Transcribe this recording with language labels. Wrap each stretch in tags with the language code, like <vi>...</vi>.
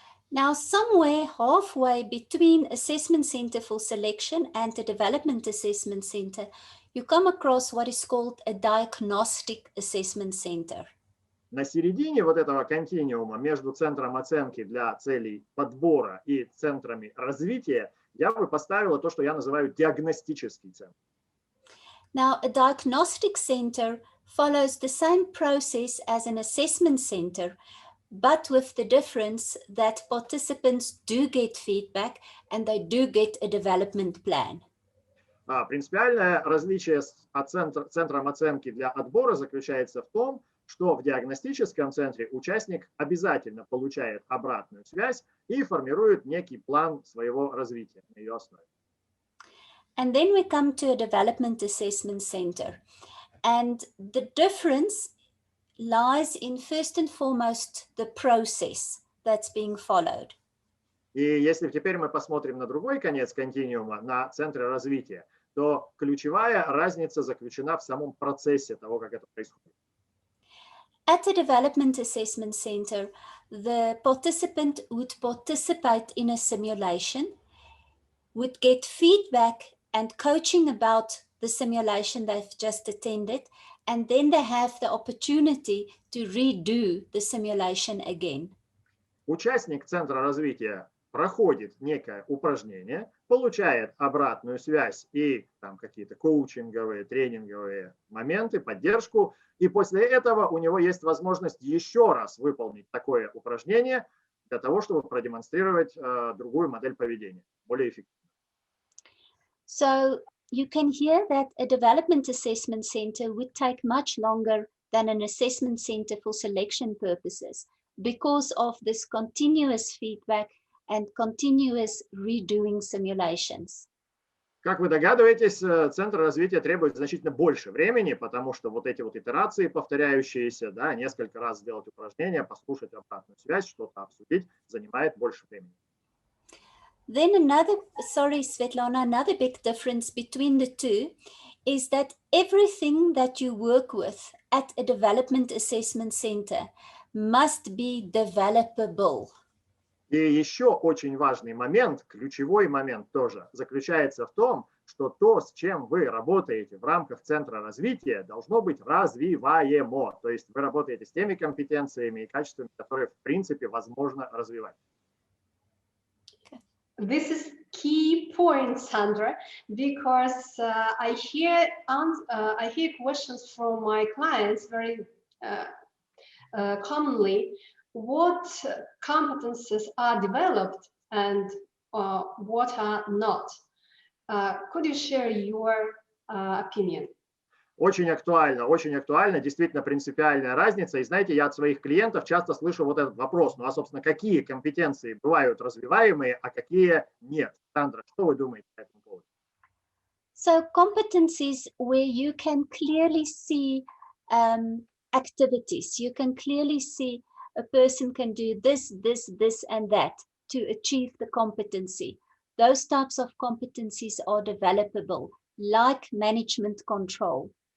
<en>Now, somewhere halfway between assessment center for selection and the development assessment center, you come across what is called a diagnostic assessment center.</en> <ru>На середине вот этого континуума между центром оценки для целей подбора и центрами развития я бы поставила то, что я называю диагностический центр.</ru> <en>Now, a diagnostic center follows the same process as an assessment center, but with the difference that participants do get feedback and they do get a development plan.</en> <ru>Принципиальное различие с центром оценки для отбора заключается в том, что в диагностическом центре участник обязательно получает обратную связь и формирует некий план своего развития на ее основе.</ru> <en>And then we come to a development assessment center. And the difference lies in, first and foremost, the process that's being followed.</en> <ru>И если теперь мы посмотрим на другой конец континуума, на центры развития, то ключевая разница заключена в самом процессе того, как это происходит.</ru> <en>At the development assessment center, the participant would participate in a simulation, would get feedback and coaching about the simulation they've just attended, and then they have the opportunity to redo the simulation again.</en> <ru>Участник центра развития проходит некое упражнение, получает обратную связь и там какие-то коучинговые, тренинговые моменты, поддержку, и после этого у него есть возможность еще раз выполнить такое упражнение для того, чтобы продемонстрировать другую модель поведения, более эффективно.</ru> <en>So you can hear that a development assessment center would take much longer than an assessment center for selection purposes because of this continuous feedback and continuous redoing simulations.</en> <ru>Как вы догадываетесь, центр развития требует значительно больше времени, потому что вот эти вот итерации повторяющиеся, несколько раз сделать упражнение, послушать обратную связь, что-то обсудить, занимает больше времени.</ru> <en>Then Svetlana, another big difference between the two is that everything that you work with at a development assessment center must be developable.</en> <ru>И еще очень важный момент, ключевой момент тоже, заключается в том, что то, с чем вы работаете в рамках центра развития, должно быть развиваемо. То есть вы работаете с теми компетенциями и качествами, которые в принципе возможно развивать.</ru> <en>This is key point, Sandra, because I hear questions from my clients very commonly. What competences are developed and what are not? Could you share your opinion?</en> <ru>очень актуально, действительно принципиальная разница. И знаете, я от своих клиентов часто слышу вот этот вопрос, ну а, собственно, какие компетенции бывают развиваемые, а какие нет? Сандра, что вы думаете по этому поводу?</ru> <en>So competencies where you can clearly see activities, you can clearly see a person can do this, this, this, and that to achieve the competency. Those types of competencies are developable, like management control.</en>